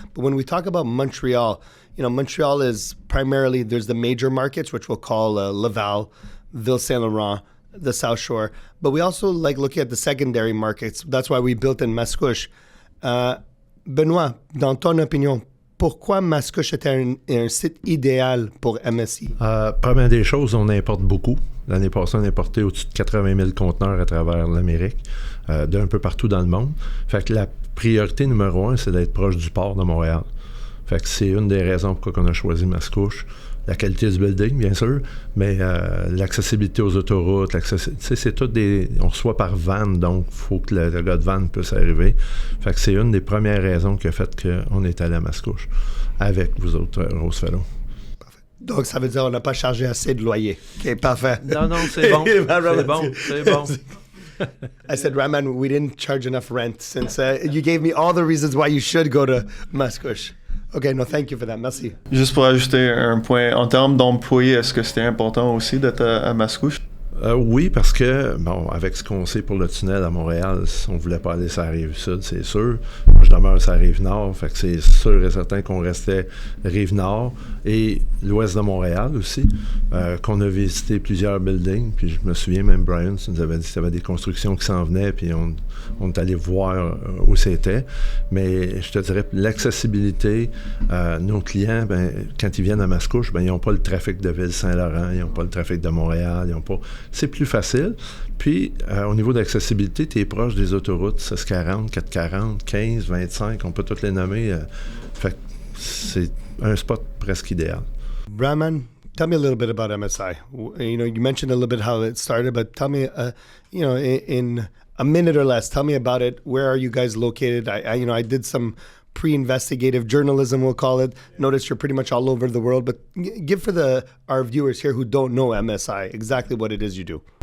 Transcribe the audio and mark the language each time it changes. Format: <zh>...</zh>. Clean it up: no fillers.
<en>But when we talk about Montreal, Montreal is primarily, there's the major markets, which we'll call Laval, Ville Saint-Laurent, the South Shore, but we also looking at the secondary markets. That's why we built in Mascouche. Benoit,</en> <fr>dans ton opinion, pourquoi Mascouche était un site idéal pour MSI? Première des choses, on importe beaucoup. L'année passée, on a importé au-dessus de 80 000 conteneurs à travers l'Amérique, d'un peu partout dans le monde. Fait que la priorité numéro 1, c'est d'être proche du port de Montréal. Fait que c'est une des raisons pourquoi on a choisi Mascouche. La qualité du building, bien sûr, mais l'accessibilité aux autoroutes, c'est tout on reçoit par van, donc il faut que le gars de van puisse arriver. Fait que c'est une des premières raisons qui a fait qu'on est allé à Mascouche avec vous autres, Rosefellow. Parfait. Donc, ça veut dire qu'on n'a pas chargé assez de loyer. OK, parfait. Non, c'est bon. C'est bon.</fr> <en>I said, Raman, we didn't charge enough rent since you gave me all the reasons why you should go to Mascouche. OK, no, thank you for that.</en> <fr>Merci. Juste pour ajouter un point, en termes d'employés, est-ce que c'était important aussi d'être à Mascouche? Oui, parce que, bon, avec ce qu'on sait pour le tunnel à Montréal, on voulait pas aller sur la Rive-Sud, c'est sûr. Moi, je demeure sur la Rive-Nord, fait que c'est sûr et certain qu'on restait Rive-Nord et l'ouest de Montréal aussi, qu'on a visité plusieurs buildings, puis je me souviens, même Brian nous avait dit qu'il y avait des constructions qui s'en venaient, puis on est allé voir où c'était. Mais je te dirais, l'accessibilité, nos clients, quand ils viennent à Mascouche, ils n'ont pas le trafic de Ville-Saint-Laurent, ils n'ont pas le trafic de Montréal, ils n'ont pas... C'est plus facile. Puis, au niveau d'accessibilité, tu es proche des autoroutes, 1640, 440, 15, 25, on peut toutes les nommer. Fait que c'est un spot presque idéal.</fr> <en>Raman, tell me a little bit about MSI. You mentioned a little bit how it started, but tell me, in a minute or less, tell me about it. Where are you guys located? I did some pre-investigative journalism, we'll call it. Notice you're pretty much all over the world, but give for our viewers here who don't know MSI exactly what it is you do.</en>